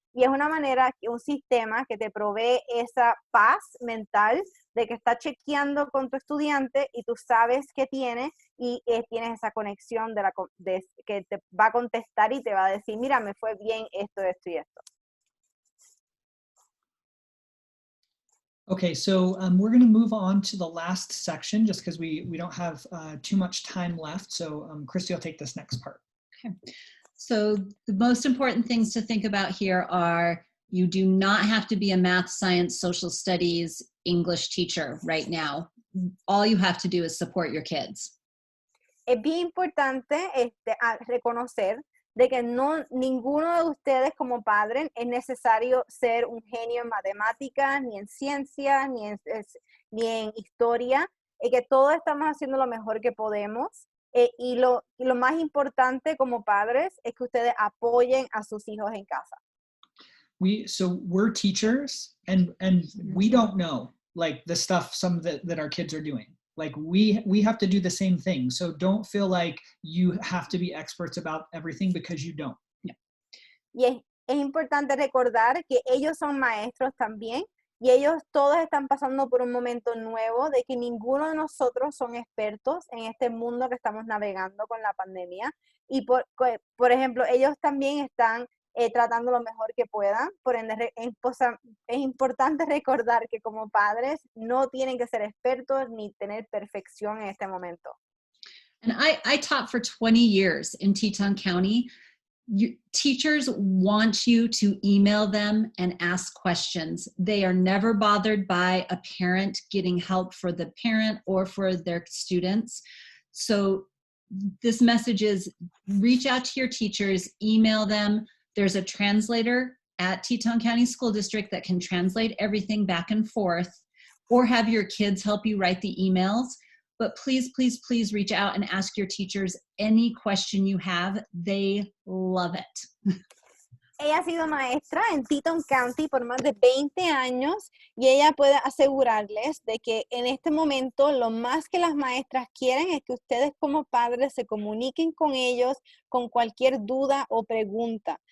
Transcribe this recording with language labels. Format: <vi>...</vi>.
<es>Y es una manera, un sistema que te provee esa paz mental de que está chequeando con tu estudiante y tú sabes que tiene y tienes esa conexión de que te va a contestar y te va a decir, mira, me fue bien esto, esto y esto.</es> <en>Okay, so we're going to move on to the last section just because we don't have too much time left. So Christy will take this next part. Okay. So the most important things to think about here are you do not have to be a math, science, social studies, English teacher right now. All you have to do is support your kids.</en> <es>Es bien importante reconocer de que ninguno de ustedes como padres es necesario ser un genio en matemáticas, ni en ciencias, ni en historia, y que todos estamos haciendo lo mejor que podemos. Y lo más importante como padres es que ustedes apoyen a sus hijos en casa.</es> <en>So we're teachers, and we don't know like the stuff that our kids are doing. Like we have to do the same thing. So don't feel like you have to be experts about everything because you don't. Yeah.</en> <es>Y es importante recordar que ellos son maestros también y ellos todos están pasando por un momento nuevo de que ninguno de nosotros son expertos en este mundo que estamos navegando con la pandemia. Y por ejemplo, ellos también están tratando lo mejor que puedan. Por ende, es importante recordar que como padres no tienen que ser expertos ni tener perfección en este momento.</es> <en>And I taught for 20 years in Teton County. Teachers want you to email them and ask questions. They are never bothered by a parent getting help for the parent or for their students. So this message is reach out to your teachers, email them. There's a translator at Teton County School District that can translate everything back and forth, or have your kids help you write the emails. But please, please, please reach out and ask your teachers any question you have. They love it.</en> <es>Ella ha sido maestra en Teton County por más de 20 años y ella puede asegurarles de que en este momento lo más que las maestras quieren es que ustedes como padres se comuniquen con ellos con cualquier duda o pregunta.</es>